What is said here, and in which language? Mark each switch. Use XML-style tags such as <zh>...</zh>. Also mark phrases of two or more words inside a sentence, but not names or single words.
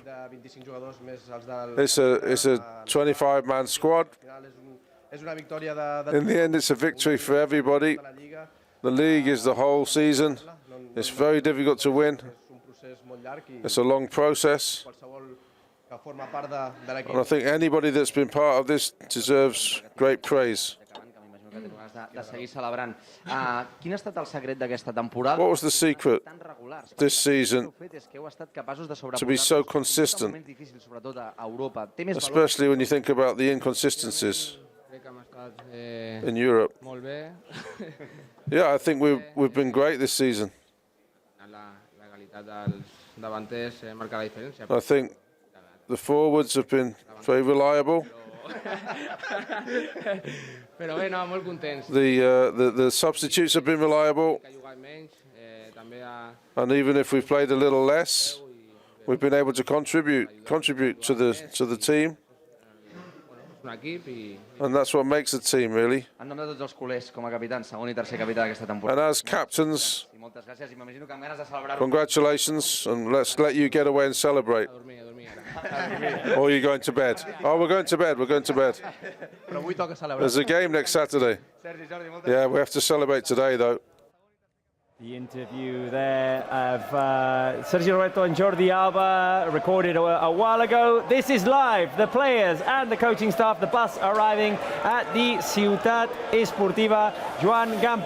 <en>It's a 25-man squad. In the end, it's a victory for everybody. The league is the whole season. It's very difficult to win. It's a long process. And I think anybody that's been part of this deserves great praise.</en> <ca>De seguir celebrant. Quin ha estat el secret d'aquesta temporada?</ca> <en>What was the secret this season to be so</en> <ca>Moments</ca> <en>consistent,</en> <ca>difícils, sobretot a Europa. Té més valor</ca> <en>especially when you think about the inconsistencies in Europe?</en> <ca>Molt bé.</ca> <en>Yeah, I think we've been great this season.</en> <ca>La qualitat dels davanters marca la diferència.</ca> <en>I think the forwards have been very reliable.</en> <ca>Però bé, no, molt contents.</ca> <en>The substitutes have been reliable. And even if we've played a little less, we've been able to contribute to the team. And that's what makes a team, really.</en> <ca>en nom de tots els culers com a capitans, segon i tercer capità d'aquesta temporada.</ca> <en>And as captains,</en> <ca>I moltes gràcies i m'imagino que amb ganes de celebrar-ho.</ca> <en>congratulations, and let's let you get away and celebrate. Or are you going to bed? Oh, we're going to bed. We're going to bed.</en> <ca>Però avui toca celebrar.</ca> <en>There's a game next Saturday. Yeah, we have to celebrate today, though. The interview there of Sergio Roberto and Jordi Alba, recorded a while ago. This is live. The players and the coaching staff, the bus arriving at the Ciutat Esportiva Joan Gamper.</en>